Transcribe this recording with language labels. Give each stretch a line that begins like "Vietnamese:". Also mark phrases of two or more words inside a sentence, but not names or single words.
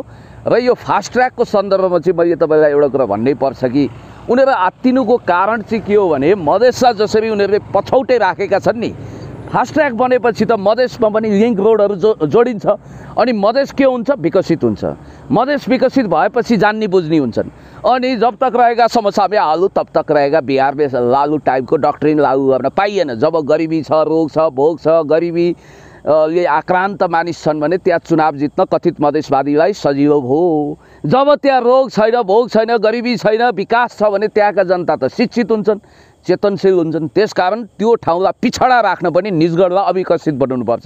Nepali: र यो फास्ट ट्र्याकको सन्दर्भमा चाहिँ मैले तपाईँलाई एउटा कुरा भन्नै पर्छ कि उनीहरू आत्तिनुको कारण चाहिँ के हो भने मधेसलाई जसरी उनीहरूले पछौटे राखेका छन् नि, फास्ट ट्र्याक बनेपछि त मधेसमा पनि लिङ्क रोडहरू जोडिन्छ अनि मधेस के हुन्छ? विकसित हुन्छ। मधेस विकसित भएपछि जान्ने बुझ्ने हुन्छन्।
Hindi: अनि जब तक रहेगा समस्या में हालू तब तक रहेगा।
Nepali: बिहार में लालू टाइप को डॉक्ट्रिन लागू गर्न पाइएन। जब गरिबी छ, रोग छ, भोग छ, गरिबी ले आक्रान्त मानिस छन् भने त्यहाँ चुनाव जित्न कथित मधेसवादीलाई सजिलो भयो। जब त्यहाँ रोग छैन, भोग छैन, गरिबी छैन, विकास छ भने त्यहाँका जनता त शिक्षित हुन्छन्, चेतनशील हुन्छन्। त्यसकारण त्यो ठाउँलाई पिछडा राख्न पनि निजगढलाई अविकसित बनाउनुपर्छ।